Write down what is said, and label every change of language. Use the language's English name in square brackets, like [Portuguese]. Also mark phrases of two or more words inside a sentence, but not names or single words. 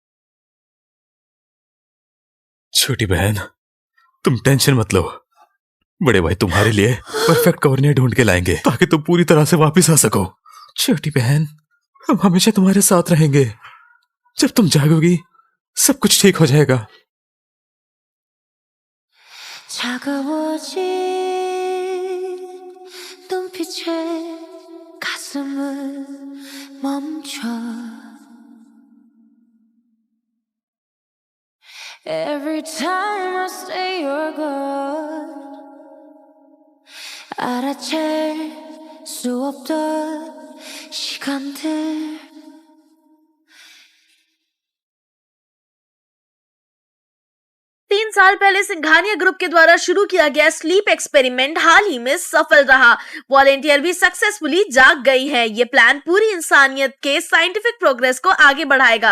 [Hindi] छोटी बहन, तुम टेंशन मत लो। बड़े भाई तुम्हारे लिए [English] perfect cornea [Hindi] ढूंढ के लाएंगे ताकि तुम पूरी तरह से वापस आ सको। छोटी बहन, हम हमेशा तुम्हारे साथ रहेंगे। जब तुम जागोगी सब कुछ ठीक हो जाएगा। [Korean] 차가워진 눈빛에 가슴을 멈춰. [English] Every time I say you're good, [Korean] 알아챌 수 없던 시간들. [Hindi] तीन साल पहले सिंघानिया ग्रुप के द्वारा शुरू किया गया [English] sleep experiment [Hindi] हाल ही में सफल रहा। वॉलेंटियर भी सक्सेसफुली जाग गई है। ये प्लान पूरी इंसानियत के [English] scientific progress [Hindi] को आगे बढ़ाएगा।